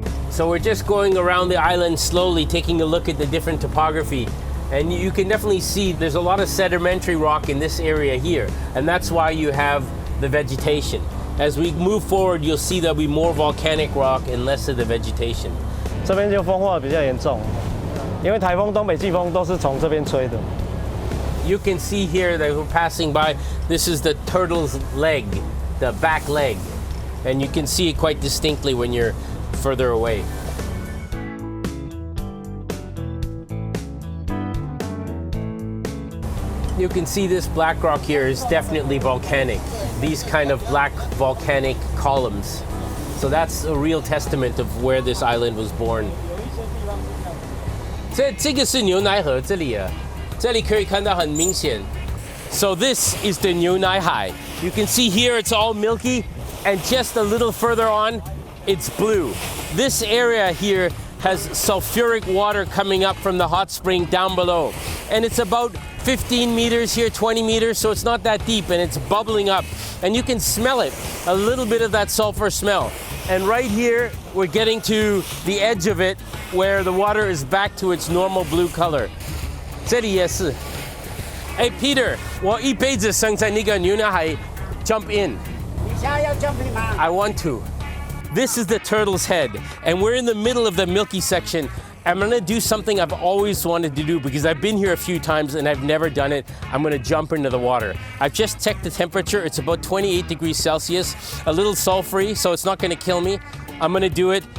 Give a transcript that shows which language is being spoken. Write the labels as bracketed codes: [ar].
[en] So we're just going around the island slowly, taking a look at the different topography. And you can definitely see there's a lot of sedimentary rock in this area here. And that's why you have the vegetation. As we move forward, you'll see there'll be more volcanic rock and less of the vegetation. [zh] 这边就风化比较严重，因为台风、东北季风都是从这边吹的。 [en] You can see here that we're passing by, this is the turtle's leg, the back leg. And you can see it quite distinctly when you're further away. You can see this black rock here is definitely volcanic. These kind of black volcanic columns. So that's a real testament of where this island was born. [zh] 这个是牛奶河这里啊，这里可以看到很明显。 [en] So this is the 牛奶海. You can see here it's all milky, and just a little further on, it's blue. This area here has sulfuric water coming up from the hot spring down below. And it's about 15 meters here, 20 meters, so it's not that deep, and it's bubbling up. And you can smell it, a little bit of that sulfur smell. And right here, we're getting to the edge of it, where the water is back to its normal blue color. [zh] 这里也是. Hey Peter, 我一辈子生在那个牛奶海 [en] jump in. [zh] 你现在要 [en] jump in [zh] 吗？ [en] I want to. This is the turtle's head, and we're in the middle of the milky section. I'm gonna do something I've always wanted to do because I've been here a few times and I've never done it. I'm gonna jump into the water. I've just checked the temperature. It's about 28 degrees Celsius, a little sulfury, so it's not gonna kill me. I'm gonna do it.